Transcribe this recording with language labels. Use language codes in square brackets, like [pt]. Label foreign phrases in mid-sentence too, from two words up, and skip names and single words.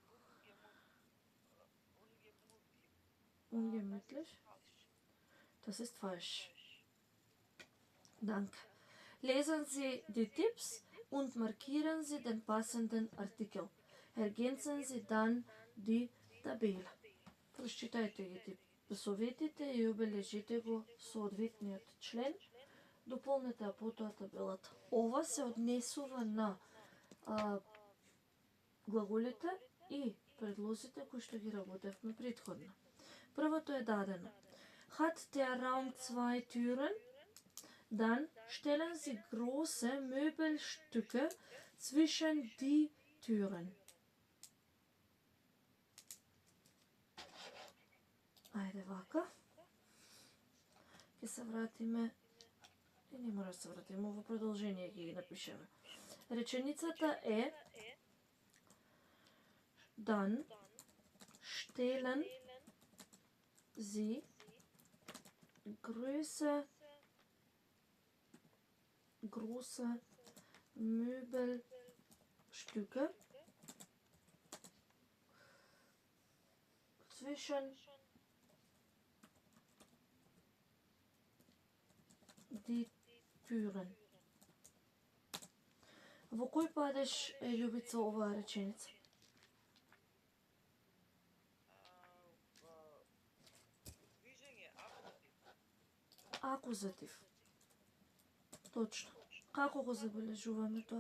[de] Ungemütlich. Das ist falsch. Danke. Lesen Sie die Tipps und markieren Sie den passenden Artikel. Ergänzen Sie dann die Tabelle. [mk] Прочитайте ги советите и обележите го соодветниот член. Дополнете ја потоа табелата. Ова се однесува на глаголите и предлозите кои што ги работевме претходно. Првото е дадено. [de] Hat der Raum 2 Türen, dann stellen Sie große Möbelstücke zwischen die Türen. [mk] Ајде вака. Ке се вратиме и не мора да се вратиме, во продолжение ги напишеме. Реченицата е [de] dann stellen Sie große Möbelstücke zwischen die Türen. [mk] Во кој падеж е, Љубица, оваа реченица? Акузатив. Точно. Како го забележуваме тоа?